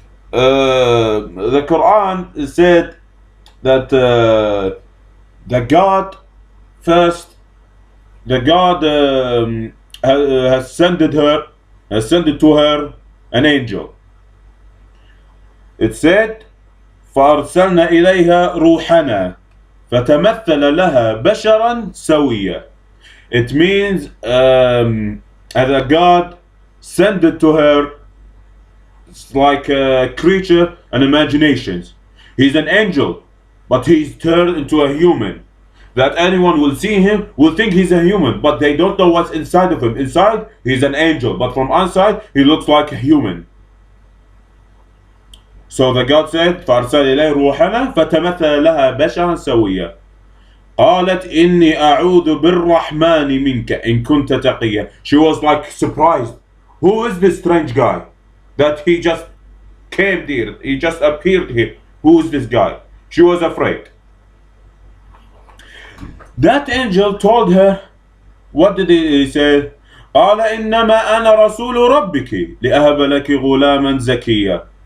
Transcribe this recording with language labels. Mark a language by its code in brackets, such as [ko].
[en] The Quran said that the God first, the God has sent to her an angel. It said, [ar] فأرسلنا إليها روحنا فتمثل لها بشرا سويا. [en] It means as God sent it to her. It's like a creature and imaginations. He's an angel. but he's turned into a human. That anyone will see him will think he's a human, but they don't know what's inside of him. Inside, he's an angel, but from outside, he looks like a human. So the God said, [ar] فأرسل إليه روحنا فتمثل لها بشرا سويا. قالت إني أعوذ بالرحمن منك إن كنت تقيا. [en] She was like surprised. Who is this strange guy that he just came there? He just appeared here. Who is this guy? She was afraid. That angel told her, what did he say? [ar] قال إنما أنا رسول ربك لأهب لك غلاما زكيا.